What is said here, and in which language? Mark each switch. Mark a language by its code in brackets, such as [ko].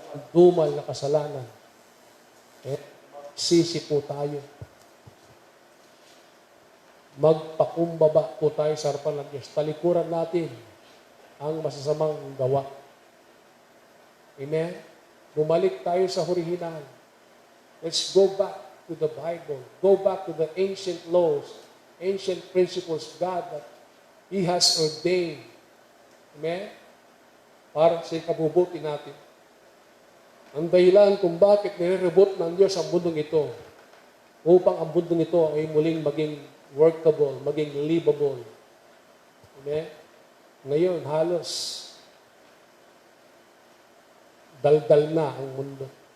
[tl] Dumal na kasalanan. Sisi po tayo. Magpakumbaba po tayo sa harapan ng Diyos. Talikuran natin ang masasamang gawa. Amen? Bumalik tayo sa hurihinan. [en] Let's go back to the Bible. Go back to the ancient laws, ancient principles of God that He has ordained. [tl] Amen? Para sa ikabubuti natin. Ang dahilan kung bakit nire-reboot ng Diyos ang mundong ito, upang ang mundong ito ay muling maging workable, maging livable. Amen? Ngayon, halos daldal na ang mundo.